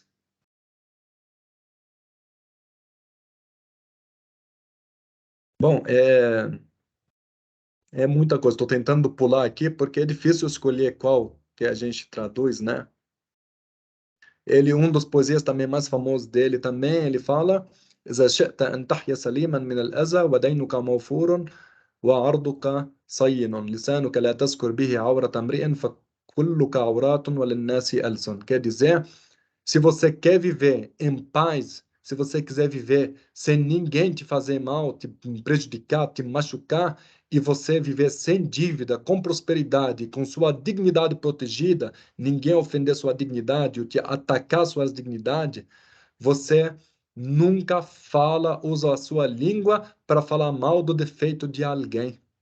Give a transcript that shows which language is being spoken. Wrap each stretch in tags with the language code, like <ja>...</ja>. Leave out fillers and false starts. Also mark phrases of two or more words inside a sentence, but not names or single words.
<pt>Bom, é muita coisa. Estou tentando pular aqui porque é difícil escolher qual que a gente traduz, né? Ele, um dos poesias também mais famosos dele também, ele fala:</pt> <ar>إذا شئت أن تحيا سليما من الأذى ودينك موفور وعرضك صين لسانك لا تذكر به عورة امرئ فكلك عورات وللناس ألسن.</ar> <pt>Quer dizer, se você quer viver em paz, se você quiser viver sem ninguém te fazer mal, te prejudicar, te machucar, e você viver sem dívida, com prosperidade, com sua dignidade protegida, ninguém ofender sua dignidade ou te atacar sua dignidade, você nunca fala, usa a sua língua para falar mal do defeito de alguém.</pt>